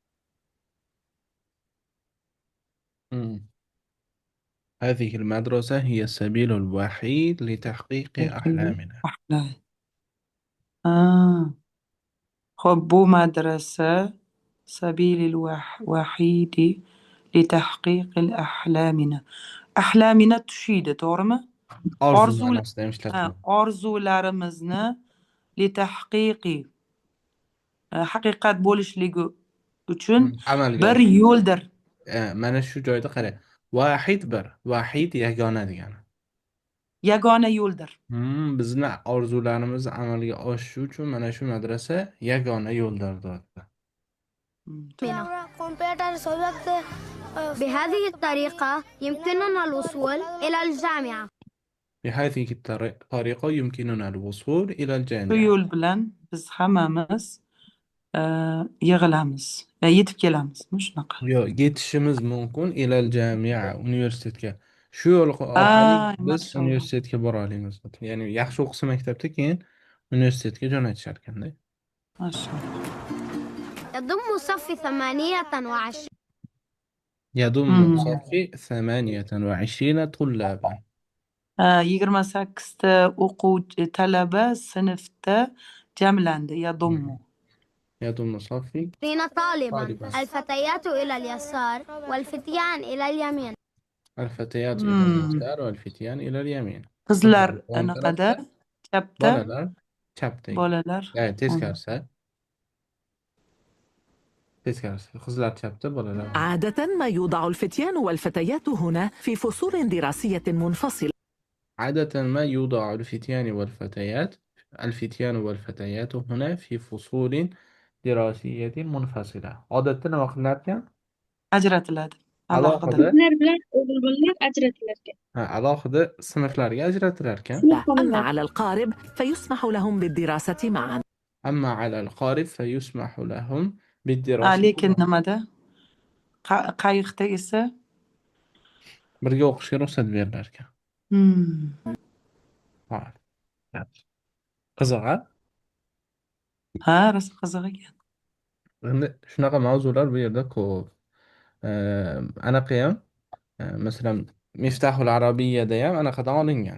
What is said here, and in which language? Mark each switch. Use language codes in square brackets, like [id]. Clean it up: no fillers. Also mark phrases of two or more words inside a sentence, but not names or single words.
[ar] هذه المدرسة هي السبيل الوحيد لتحقيق أحلامنا. أحلام. خب بو مدرسة سبيل الوحيد لتحقيق الأحلامنا. أحلامنا تشيد تورما [uz] Orzu ma'nosida ishlatiladi. orzularimizni litahqiqi haqiqat bo'lishligi uchun Amalga bir oshirish. yo'ldir. Mana shu joyda qarang. Vahid bir, vahid yagona degani. Yagona yo'ldir. Bizni orzularimiz amalga oshishi uchun mana shu madrasa yagona yo'ldir deyapti. [ar] بهذه الطريقة يمكننا الوصول إلى الجامعة. بهذه الطريقة يمكننا الوصول إلى [uz] Shu [ar] الجامعة. [uz] yo'l bilan biz hammamiz yig'ilamiz, yetib kelamiz. Shunaqa. Yo, yetishimiz mumkin [ar] إلى الجامعة [uz] universitetga. Shu yo'l orqali biz mashalloh. universitetga bora olamiz. Ya'ni yaxshi o'qisa maktabda keyin universitetga jo'natishar ekanda. Mashalloh. [ar] يضم صف 28. يضم صفي 28 طلابا. [uz] 28 o'quvchi talaba sinfda jamlandi. [ar] يضم صفي 20 طالبا. طالبا. الفتيات إلى اليسار والفتيان إلى اليمين. الفتيات إلى اليسار والفتيان إلى اليمين. [uz] Qizlar Qizlar o'ng anaqada, tarafda, chapda, bolalar chapda. bolalar Teskarisi. Teskarisi. Qizlar chapda, bolalar. [ar] عادة ما يوضع الفتيان والفتيات هنا في فصول دراسية منفصلة. عادة ما يوضع الفتيان والفتيات هنا في فصول دراسية منفصلة. [uz] عادة nima qilinarkan? ajratiladi. Alohida Qizlar bilan o'g'il bolalar ajratilar ekan. alohida sinflarga ajratilar ekan. [ar] أما على القارب فيسمح لهم بالدراسة معا. أما على القارب فيسمح لهم بالدراسة [uz] Lekin nimada? Qayiqda esa birga o'qishga ruxsat berilar ekan. Qiziq, a? ha, rosa qiziq ekan. Endi shunaqa mavzular bu yerda ko'p. Anaqa ham, masalan, Miftahul Arabiyyada ham anaqadan olingan.